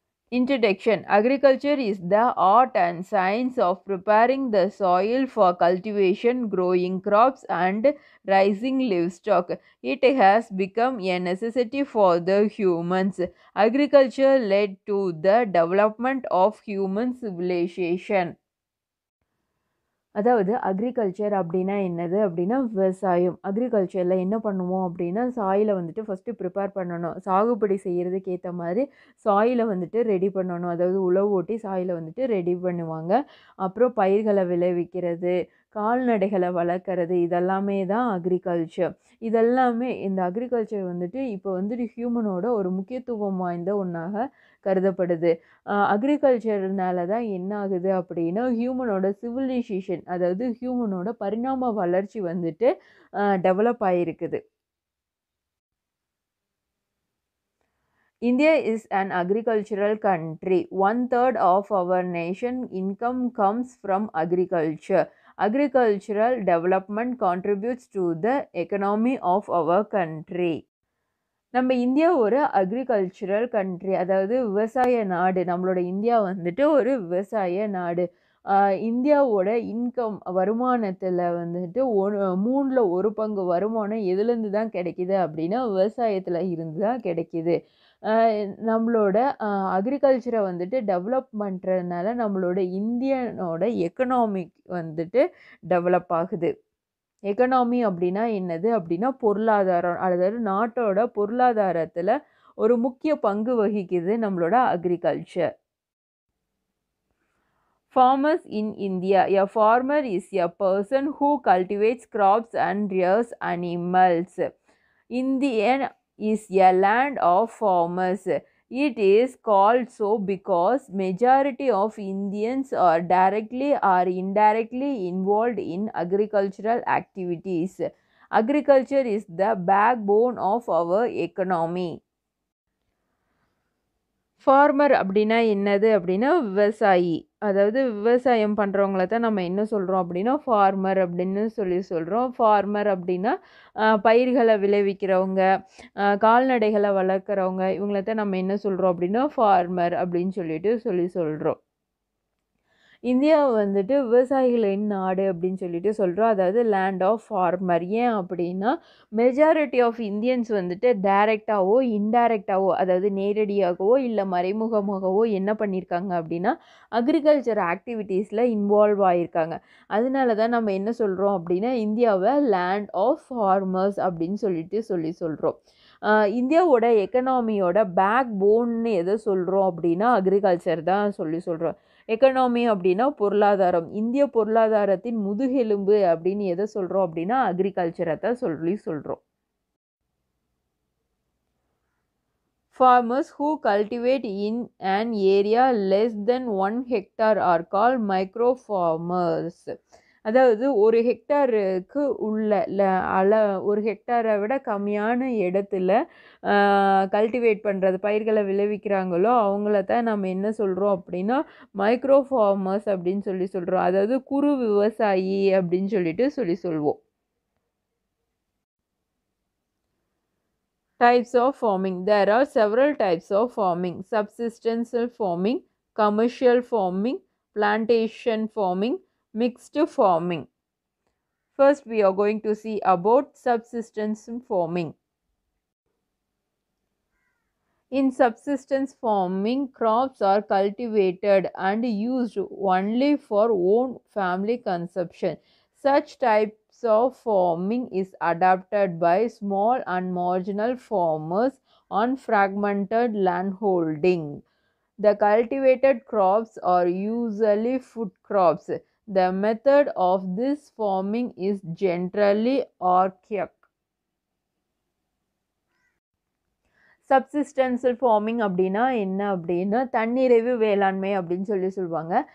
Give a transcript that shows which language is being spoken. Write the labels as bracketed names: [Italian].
[English] Introduction. Agriculture is the art and science of preparing the soil for cultivation, growing crops, and raising livestock. It has become a necessity for the humans. Agriculture led to the development of human civilization. [Tamil] அதாவது agriculture அப்படின்னா என்னது அப்படின்னா விவசாயம். அக்ரிகல்ச்சரில் என்ன பண்ணுவோம் அப்படின்னா சாயிலை வந்துட்டு [English] first prepare [Tamil] பண்ணணும். சாகுபடி செய்கிறதுக்கு ஏற்ற மாதிரி சாயிலை வந்துட்டு ரெடி பண்ணணும். அதாவது உழவு ஓட்டி சாயிலை வந்துட்டு ரெடி பண்ணுவாங்க. அப்புறம் பயிர்களை விளைவிக்கிறது, கால்நடைகளை வளர்க்குறது, இதெல்லாமே தான் அக்ரிகல்ச்சர். இதெல்லாமே இந்த அக்ரிகல்ச்சர் வந்துட்டு இப்போ வந்துட்டு ஹியூமனோட ஒரு முக்கியத்துவம் வாய்ந்த ஒன்றாக கருதப்படுது. அக்ரிகல்ச்சர்னால தான் என்ன ஆகுது அப்படின்னா ஹியூமனோட சிவிலைசேஷன், அதாவது ஹியூமனோட பரிணாம வளர்ச்சி வந்துட்டு டெவலப் ஆகிருக்குது. [English] India is an agricultural country. 1/3 of our nation income comes from agriculture. Agricultural development contributes to the economy of our country. [Tamil] நம்ம இந்தியா ஒரு [English] agricultural country, [Tamil] அதாவது விவசாய நாடு. நம்மளோட இந்தியா வந்துட்டு ஒரு விவசாய நாடு. இந்தியாவோட இன்கம் வருமானத்தில் வந்துட்டு 3ல் 1 பங்கு வருமானம் எதுலேருந்து தான் கிடைக்கிது அப்படின்னா விவசாயத்தில் இருந்து தான் கிடைக்கிது. நம்மளோட அக்ரிகல்ச்சரை வந்துட்டு டெவலப் பண்ணுறதுனால நம்மளோட இந்தியனோட எக்கனாமிக் வந்துட்டு டெவலப் ஆகுது. எக்கனாமி அப்படின்னா என்னது அப்படின்னா பொருளாதாரம், அதாவது நாட்டோட பொருளாதாரத்தில் ஒரு முக்கிய பங்கு வகிக்குது நம்மளோட agriculture. [English] Farmers in India. A farmer is a person who cultivates crops and rears animals. India is a land of farmers. It is called so because majority of Indians are directly or indirectly involved in agricultural activities. Agriculture is the backbone of our economy. [Tamil] Farmer அப்படின்னா என்னது அப்படின்னா விவசாயி. அதாவது விவசாயம் பண்ணுறவங்கள தான் நம்ம என்ன சொல்கிறோம் அப்படின்னா ஃபார்மர் அப்படின்னு சொல்கிறோம். ஃபார்மர் அப்படின்னா பயிர்களை விளைவிக்கிறவங்க, கால்நடைகளை வளர்க்குறவங்க, இவங்கள தான் நம்ம என்ன சொல்கிறோம் அப்படின்னா ஃபார்மர் அப்படின்னு சொல்கிறோம். இந்தியா வந்துட்டு விவசாயிகளின் நாடு அப்படின்னு சொல்கிறோம். அதாவது [English] Land of farmer. [Tamil] ஏன் அப்படின்னா [English] majority of Indians [Tamil] வந்துட்டு டைரெக்டாகவோ இன்டைரக்டாகவோ, அதாவது நேரடியாகவோ இல்லை மறைமுகமாகவோ என்ன பண்ணியிருக்காங்க அப்படின்னா [English] agriculture ஆக்டிவிட்டீஸில் [Tamil] இன்வால்வ் ஆகியிருக்காங்க. அதனால தான் நம்ம என்ன சொல்கிறோம் அப்படின்னா இந்தியாவை [English] land of farmers [Tamil] அப்படின்னு சொல்கிறோம். இந்தியாவோட எக்கனாமியோட பேக் போன்னு எதை சொல்கிறோம் அப்படின்னா அக்ரிகல்ச்சர் தான் சொல்கிறோம். எக்கனாமி அப்படின்னா பொருளாதாரம். இந்திய பொருளாதாரத்தின் முதுகெலும்பு அப்படின்னு எதை சொல்கிறோம் அப்படின்னா அக்ரிகல்ச்சரை தான் சொல்கிறோம். [English] Farmers who cultivate in an area less than 1 hectare are called micro farmers. [Tamil] அதாவது 1 ஹெக்டாருக்கு உள்ள ஒரு ஹெக்டாரை விட கம்மியான இடத்துல கல்டிவேட் பண்ணுறது, பயிர்களை விளைவிக்கிறாங்களோ அவங்கள தான் நம்ம என்ன சொல்கிறோம் அப்படின்னா மைக்ரோ ஃபார்மர்ஸ் அப்படின்னு சொல்கிறோம். அதாவது குறு விவசாயி அப்படின்னு சொல்லுவோம். [English] Types of farming. There are several types of farming: subsistential farming, commercial farming, plantation farming, mixed farming. First, we are going to see about subsistence farming. In subsistence farming, crops are cultivated and used only for own family consumption. Such types of farming is adopted by small and marginal farmers on fragmented landholding. The cultivated crops are usually food crops. The method of this farming is generally archaic. [Tamil] சப்சிஸ்டன்ஷியல் farming அப்படின்னா என்ன அப்படின்னா தன்னிறைவு வேளாண்மை அப்படின்னு சொல்லுவாங்க.